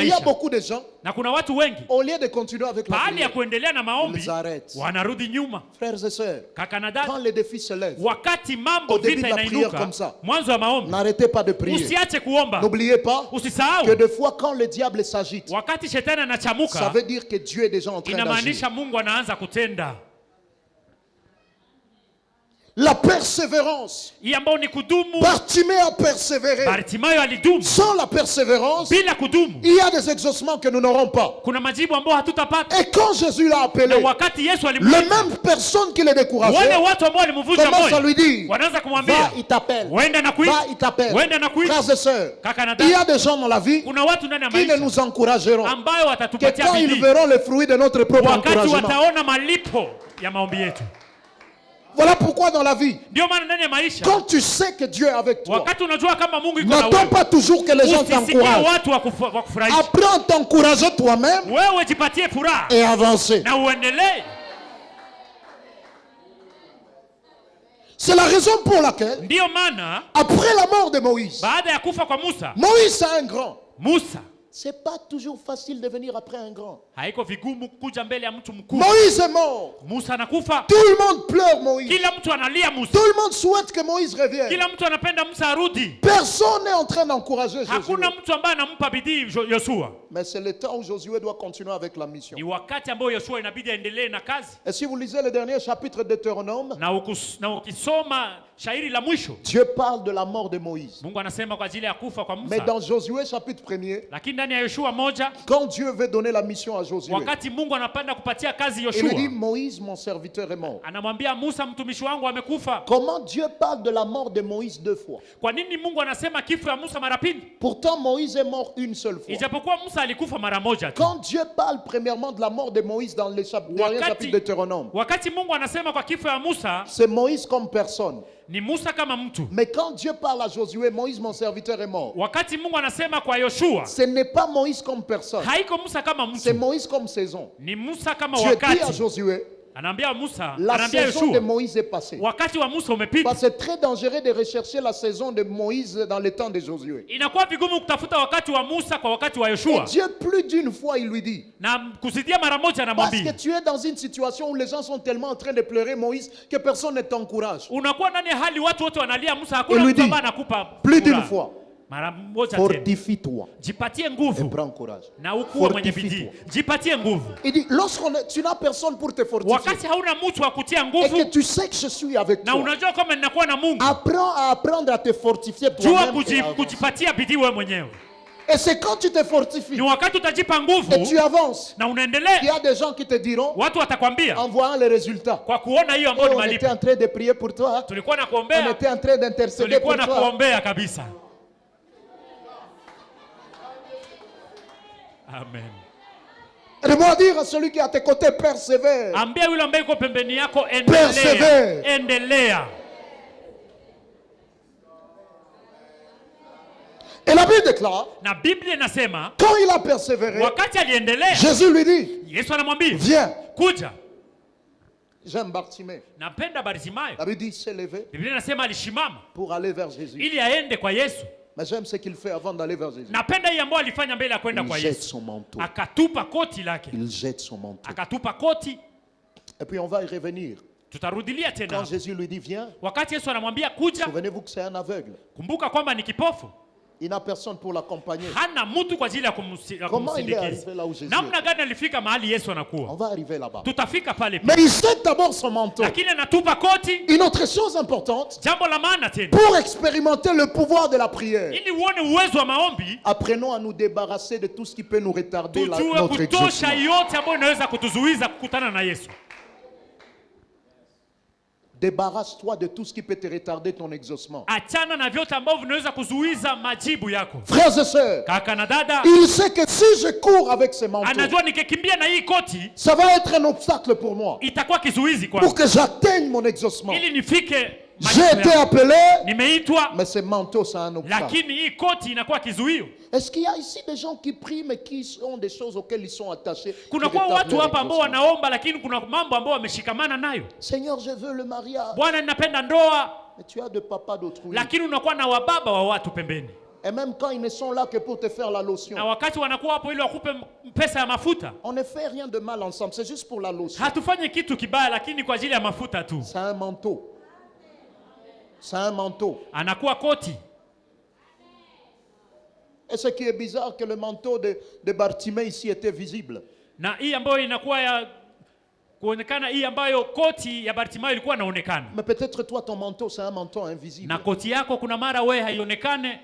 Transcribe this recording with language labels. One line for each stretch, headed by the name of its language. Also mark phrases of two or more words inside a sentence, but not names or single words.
French: Et il y a
Swahili: maisha.
French: beaucoup de gens,
Swahili: Na kuna watu wengi
French: au lieu de continuer avec la
Swahili: baada ya
French: prière,
Swahili: kuendelea na maombi
French: ils arrêtent.
Swahili: wanarudi nyuma.
French: Frères et sœurs,
Swahili: Kaka na
French: quand
Swahili: dada,
French: les défis se lèvent,
Swahili: wakati mambo
French: Au début
Swahili: vita
French: de la prière
Swahili: inainuka,
French: comme ça,
Swahili: mwanzo wa maombi,
French: n'arrêtez pas de prier.
Swahili: usiache kuomba.
French: N'oubliez pas que
Swahili: Usisahau
French: des fois, quand le diable s'agite,
Swahili: wakati shetani
French: ça
Swahili: anachamuka,
French: veut dire que Dieu est déjà en train d'agir.
Swahili: inamaanisha Mungu anaanza kutenda.
French: La persévérance.
Swahili: Hii ambao ni kudumu.
French: Bartimée a persévéré.
Swahili: Bartimayo alidumu.
French: Sans la persévérance,
Swahili: Bila kudumu,
French: il y a des exaucements que nous n'aurons pas.
Swahili: kuna majibu ambayo hatutapata.
French: Et quand Jésus l'a appelé,
Swahili: Na wakati Yesu
French: les
Swahili: alimwita,
French: mêmes personnes qui le
Swahili: wale
French: décourageaient
Swahili: watu ambao walimvunja
French: commencent à
Swahili: moyo
French: lui dire,
Swahili: wanaanza
French: va,
Swahili: kumwambia,
French: il t'appelle.
Swahili: wenda na
French: Va,
Swahili: kuita,
French: il t'appelle.
Swahili: wenda na kuita.
French: Frères et sœurs,
Swahili: Kaka na
French: il y a
Swahili: dada,
French: des gens dans la vie
Swahili: kuna watu ndani ya
French: qui ne
Swahili: maisha
French: nous encourageront
Swahili: ambayo
French: que
Swahili: watatupatia
French: quand ils
Swahili: bidii
French: verront les fruits de notre propre
Swahili: wakati
French: encouragement.
Swahili: wataona malipo ya maombi yetu.
French: Voilà pourquoi dans la vie,
Swahili: Ndio maana ndani ya maisha,
French: quand tu sais que Dieu est avec toi,
Swahili: wakati unajua kama Mungu iko na
French: n'attends
Swahili: wewe,
French: pas toujours que les gens
Swahili: usisikie
French: t'encouragent.
Swahili: watu wa kufurahisha.
French: Apprends à t'encourager toi-même
Swahili: Wewe jipatie furaha
French: et avancer.
Swahili: na uendelee.
French: C'est la raison pour laquelle,
Swahili: Ndio maana
French: après la mort de Moïse,
Swahili: baada ya kufa kwa Musa,
French: Moïse c'est un grand.
Swahili: Musa
French: C'est pas toujours facile de venir après un grand.
Swahili: haiko vigumu kuja mbele ya mtu mkuu.
French: Moïse est mort.
Swahili: Musa anakufa,
French: Tout le monde pleure Moïse.
Swahili: kila mtu analia Musa,
French: Tout le monde souhaite que Moïse revienne.
Swahili: kila mtu anapenda Musa arudi.
French: Personne n'est en train d'encourager Josué.
Swahili: Hakuna mtu ambaye anampa bidii Yoshua.
French: Mais c'est le temps où Josué doit continuer avec la mission.
Swahili: Ni wakati ambao Yoshua inabidi aendelee na kazi.
French: Et si vous lisez le dernier chapitre de Deutéronome,
Swahili: Na ukisoma shairi la mwisho,
French: Dieu parle de la mort de Moïse.
Swahili: Mungu anasema kwa ajili ya kufa kwa
French: Mais
Swahili: Musa.
French: dans Josué chapitre 1er,
Swahili: Lakini ndani ya Yoshua moja,
French: quand Dieu veut donner la mission à Josué,
Swahili: wakati Mungu anapenda kupatia kazi
French: il lui
Swahili: Yoshua,
French: dit, Moïse, mon serviteur est mort.
Swahili: anamwambia Musa, mtumishi wangu amekufa.
French: Comment Dieu parle de la mort de Moïse deux fois?
Swahili: Kwa nini Mungu anasema kifo ya Musa mara pili?
French: Pourtant, Moïse est mort une seule fois.
Swahili: Ijapokuwa Musa alikufa mara moja tu.
French: Quand Dieu parle premièrement de la mort de Moïse dans le dernier chapitre de Deutéronome,
Swahili: wakati Mungu anasema kwa kifo ya Musa,
French: c'est Moïse comme personne.
Swahili: ni Musa kama mtu.
French: Mais quand Dieu parle à Josué, Moïse, mon serviteur, est mort.
Swahili: Wakati Mungu anasema kwa Yoshua,
French: Ce n'est pas Moïse comme personne.
Swahili: haiko Musa kama
French: C'est
Swahili: mtu,
French: Moïse comme saison.
Swahili: ni Musa kama
French: Dieu dit à
Swahili: wakati.
French: Josué,
Swahili: Anaambia Musa,
French: la
Swahili: anaambia
French: saison de
Swahili: Yoshua,
French: Moïse est passée.
Swahili: wakati wa Musa umepita.
French: Parce que c'est très dangereux de rechercher la saison de Moïse dans le temps de Josué.
Swahili: Inakuwa vigumu kutafuta wakati wa Musa kwa wakati wa
French: Et
Swahili: Yoshua.
French: Dieu, plus d'une fois, il lui dit,
Swahili: Na kusidia mara moja
French: parce que
Swahili: anamwambia,
French: tu es dans une situation où les gens sont tellement en train de pleurer Moïse que personne ne t'encourage.
Swahili: unakuwa ndani ya hali watu wote wanalia Musa,
French: Il
Swahili: hakuna
French: lui
Swahili: mtu
French: dit,
Swahili: ambaye anakupa
French: Plus d'une
Swahili: furaha.
French: fois,
Swahili: Mara moja tena.
French: fortifie-toi
Swahili: Jipatie
French: et
Swahili: nguvu
French: prends courage.
Swahili: na ukuwe mwenye bidii.
French: Fortifie-toi.
Swahili: Jipatie nguvu.
French: Il dit, tu n'as personne pour te fortifier
Swahili: Wakati hauna mtu wa kutia
French: et que
Swahili: nguvu
French: tu sais que je suis avec
Swahili: na
French: toi,
Swahili: unajua kama ninakuwa na Mungu,
French: apprends à apprendre à te fortifier
Swahili: jua
French: toi-même. Et avancer.
Swahili: kujipatia bidii wewe mwenyewe.
French: Et c'est quand tu te fortifies
Swahili: Ni wakati utajipa
French: et
Swahili: nguvu
French: tu avances,
Swahili: na
French: il y
Swahili: unaendelea,
French: a des gens qui te diront,
Swahili: watu watakwambia
French: en voyant les résultats,
Swahili: kwa kuona hiyo ambayo ni
French: on était
Swahili: malipo,
French: en train de prier pour toi,
Swahili: tulikuwa na
French: on
Swahili: kuombea,
French: était en train d'intercéder pour
Swahili: tulikuwa na
French: toi.
Swahili: kuombea kabisa.
French: Amen. Aide-moi à dire à celui qui est à tes côtés, persévère.
Swahili: Ambia yule ambaye yuko pembeni yako, Persevere. endelea, endelea.
French: Et la Bible déclare,
Swahili: Na Biblia inasema
French: quand il a persévéré,
Swahili: wakati aliendelea,
French: Jésus lui dit,
Swahili: Yesu anamwambia
French: viens.
Swahili: kuja.
French: J'aime Bartimée.
Swahili: Napenda Bartimayo.
French: La Bible dit, il s'est levé
Swahili: Biblia inasema alishimama
French: pour aller vers Jésus.
Swahili: ili aende kwa Yesu.
French: Mais j'aime ce qu'il fait avant d'aller vers Jésus.
Swahili: Napenda hii ambayo alifanya mbele ya kwenda
French: Il
Swahili: kwa
French: jette
Swahili: Yesu.
French: son manteau.
Swahili: Akatupa koti lake,
French: Il jette son manteau.
Swahili: akatupa koti.
French: Et puis on va y revenir.
Swahili: Tutarudilia tena.
French: Quand Jésus lui dit, viens,
Swahili: Wakati Yesu anamwambia kuja,
French: souvenez-vous que c'est un aveugle.
Swahili: kumbuka kwamba ni kipofu,
French: Il n'a personne pour l'accompagner.
Swahili: hana mtu kwa ajili ya
French: Comment il est
Swahili: kumsindikiza.
French: arrivé là où Jésus
Swahili: Namna
French: est?
Swahili: gani alifika mahali Yesu
French: On
Swahili: anakuwa?
French: va arriver là-bas.
Swahili: Tutafika pale
French: Mais
Swahili: pia.
French: il jette d'abord son manteau.
Swahili: Lakini anatupa koti.
French: Une autre chose importante,
Swahili: Jambo la maana tena,
French: pour expérimenter le pouvoir de la prière,
Swahili: ili uone uwezo wa maombi,
French: apprenons à nous débarrasser de tout ce qui peut nous retarder
Swahili: tujue
French: notre
Swahili: kutosha
French: exaucement.
Swahili: yote ambayo inaweza kutuzuiza kukutana na Yesu.
French: Débarrasse-toi de tout ce qui peut te retarder ton exaucement.
Swahili: Achana na vyote ambavyo vinaweza kuzuiza majibu yako.
French: Frères et sœurs,
Swahili: Kaka na dada,
French: il sait que si je cours avec ce manteau,
Swahili: anajua nikikimbia na hii koti
French: ça va être un obstacle pour moi,
Swahili: itakuwa kizuizi
French: pour
Swahili: kwangu
French: que j'atteigne mon exaucement.
Swahili: ili nifike
French: J'ai
Swahili: majibu
French: été
Swahili: yangu.
French: appelé,
Swahili: Nimeitwa,
French: mais ce manteau, c'est un obstacle.
Swahili: lakini hii koti inakuwa kizuio.
French: Est-ce qu'il y a ici des gens qui prient, mais qui ont des choses auxquelles ils sont attachés?
Swahili: Kuna
French: qui
Swahili: kwa
French: retardent
Swahili: watu
French: leur
Swahili: hapa ambao
French: exaucement?
Swahili: wanaomba lakini kuna mambo ambao wameshikamana nayo.
French: Seigneur, je veux le mariage.
Swahili: Bwana, ninapenda ndoa,
French: Mais tu as de papa d'autrui.
Swahili: lakini unakuwa na wababa wa watu pembeni,
French: Et même quand ils ne sont là que pour te faire la lotion.
Swahili: na wakati wanakuwa hapo ili wakupe pesa ya mafuta.
French: On ne fait rien de mal ensemble, c'est juste pour la lotion.
Swahili: Hatufanye kitu kibaya, lakini kwa ajili ya mafuta tu.
French: C'est un manteau. C'est un manteau.
Swahili: Anakuwa koti.
French: Et ce qui est bizarre, que le manteau de Bartimée ici était visible.
Swahili: Na hii ambayo inakuwa ya kuonekana, hii ambayo koti ya Bartimayo ilikuwa inaonekana,
French: Mais peut-être toi, ton manteau, c'est un manteau invisible.
Swahili: na koti yako kuna mara wewe haionekane.